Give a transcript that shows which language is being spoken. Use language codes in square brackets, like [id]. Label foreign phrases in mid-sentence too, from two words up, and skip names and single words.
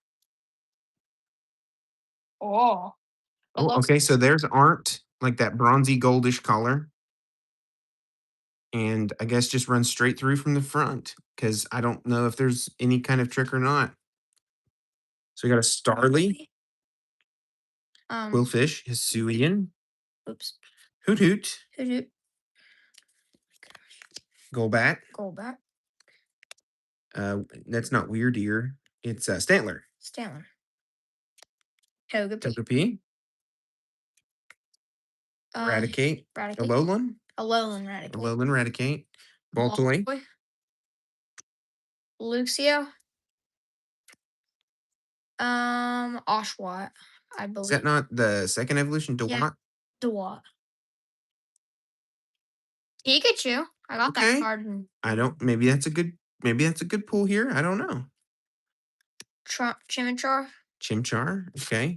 [en] Oh, it Oh, looks. okay. So there's aren't like that bronzy goldish color, and I guess just run straight through from the front because I don't know if there's any kind of trick or not. So we got a Starly, Quillfish, Hisuian, Oops. Hoot Hoot, Hoot hoot. Golbat. Golbat. That's not Weird Ear. It's Stantler, Stanley. Togepi. Togepi, Eradicate, Raticate. Alolan, Alolan Raticate. Alolan Eradicate, Baltoy. Baltoy. Luxio. Oshawott, I Is that believe. not the second evolution? Yeah. Dewott? Dewott. Pikachu. I got that Okay. card in I don't. Maybe that's a good pull here. I don't know. Chimichar. Chimchar. Okay.